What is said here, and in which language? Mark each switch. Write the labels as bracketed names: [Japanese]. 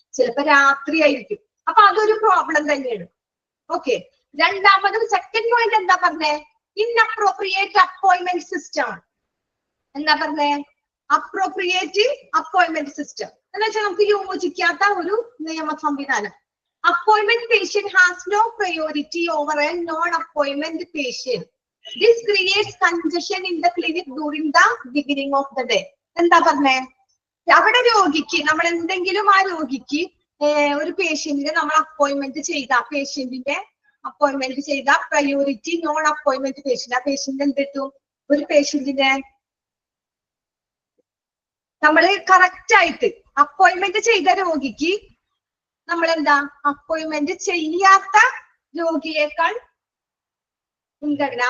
[Malayalam] ചിലപ്പോ രാത്രി ആയിരിക്കും. അപ്പൊ അതൊരു പ്രോബ്ലം തന്നെയാണ്. ഓക്കെ, രണ്ടാമതും സെക്കൻഡ് പോയിന്റ് എന്താ പറഞ്ഞേ? [English] Inappropriate appointment system. [Malayalam] എന്താ പറഞ്ഞേ? അപ്രോപ്രിയേറ്റ് അപ്പോയിന്റ്മെന്റ് സിസ്റ്റം എന്ന് വെച്ചാൽ നമുക്ക് യോജിക്കാത്ത ഒരു നിയമ സംവിധാനം. [English] Appointment patient has no priority over a non-appointment patient. This creates congestion in the clinic during the beginning of the day. [Malayalam] എന്താ പറഞ്ഞേ? അവിടെ രോഗിക്ക് നമ്മൾ എന്തെങ്കിലും ആ രോഗിക്ക് ഒരു പേഷ്യന്റിനെ നമ്മൾ അപ്പോയിന്റ്മെന്റ് ചെയ്ത പേഷ്യന്റിന്റെ അപ്പോയിന്റ്മെന്റ് ചെയ്ത പ്രയോറിറ്റി നോൺ അപ്പോയിന്റ്മെന്റ് പേഷ്യന്റ്. ആ പേഷ്യന്റ് എന്ത് കിട്ടും? ഒരു പേഷ്യന്റിനെ നമ്മൾ കറക്റ്റ് ആയിട്ട് അപ്പോയിന്റ്മെന്റ് ചെയ്ത രോഗിക്ക് നമ്മൾ എന്താ അപ്പോയിന്റ്മെന്റ് ചെയ്യാത്ത രോഗിയേക്കാൾ മുൻഗണന.